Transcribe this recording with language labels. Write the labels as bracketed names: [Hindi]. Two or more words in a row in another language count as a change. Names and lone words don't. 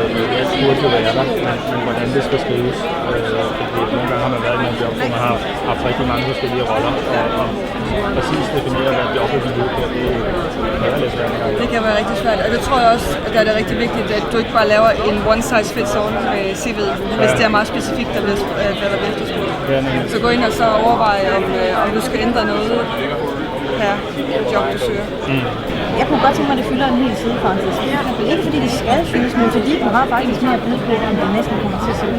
[Danish] Det burde jo være der, men hvordan det skal skrives. Fordi nogle gange har man været i nogle job, hvor man har haft rigtig mange forskellige roller, og præcis definere, hvad jobbet vil ud på. Det er lidt svært. Det kan være rigtig svært, og det tror jeg også, at det er rigtig vigtigt, at du ikke bare laver en [English] one size fits all [Danish] med CV'et, hvis det er meget specifikt, hvad der bliver efterspurgt. Så gå ind og så overveje, om du skal ændre noget per job, du søger. Jeg kunne godt tænke mig, at det fylder en hel side, faktisk. Ikke fordi det skal fyldes, men fordi du har faktisk mere at byde på, om det næsten kommer til at se ud.